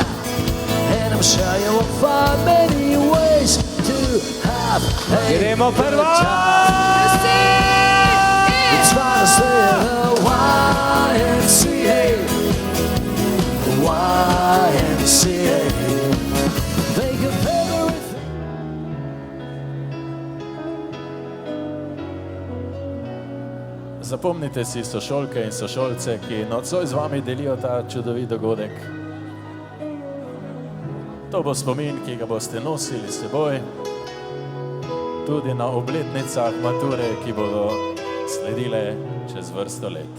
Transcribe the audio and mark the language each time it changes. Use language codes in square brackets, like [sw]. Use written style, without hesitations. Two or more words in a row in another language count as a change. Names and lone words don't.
[en] And I'm sure you will find many ways to have a good time. It's fun to stay at the YMCA. YMCA. Think of everything. [sl] Zapomnite si sošolke in sošolce, ki nocoj z vami delijo ta čudovit dogodek. To bo spomin, ki ga boste nosili s seboj, tudi na obletnicah mature, ki bodo sledile čez vrsto let.